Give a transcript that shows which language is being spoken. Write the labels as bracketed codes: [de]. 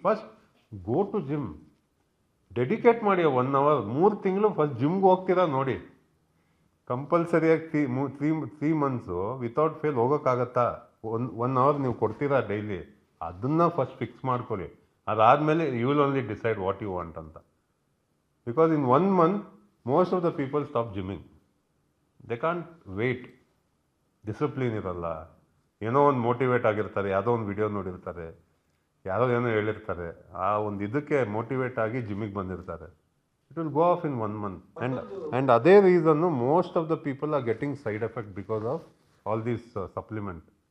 [en] first go to gym, [kn] dedicate ಮಾಡಿ 1 hour, 3 ತಿಂಗಳು first ಜಿಮ್ಗೆ ಹೋಗ್ತೀರಾ ನೋಡಿ. ಕಂಪಲ್ಸರಿಯಾಗಿ 3 months [en] without fail [kn] ಹೋಗೋಕ್ಕಾಗತ್ತಾ? 1 hour ನೀವು ಕೊಡ್ತೀರಾ ಡೈಲಿ, ಅದನ್ನು ಫಸ್ಟ್ ಫಿಕ್ಸ್ ಮಾಡ್ಕೊಳ್ಳಿ. ಅದಾದಮೇಲೆ [en] You will only decide what you want ಅಂತ. Because in 1 month, most of the people stop gymming. They can't wait. [kn] Discipline ಇರಲ್ಲ. ಏನೋ ಒಂದು ಮೋಟಿವೇಟ್ ಆಗಿರ್ತಾರೆ, ಯಾವುದೋ ಒಂದು ವಿಡಿಯೋ ನೋಡಿರ್ತಾರೆ, ಯಾರೋ ಏನೋ ಹೇಳಿರ್ತಾರೆ, ಆ ಒಂದು ಇದಕ್ಕೆ ಮೋಟಿವೇಟ್ ಆಗಿ ಜಿಮ್ಮಿಗೆ ಬಂದಿರ್ತಾರೆ. [en] It will go off in 1 month. And [kn] ಅದೇ reason [en] Most of the people are getting side effect because of all these supplement.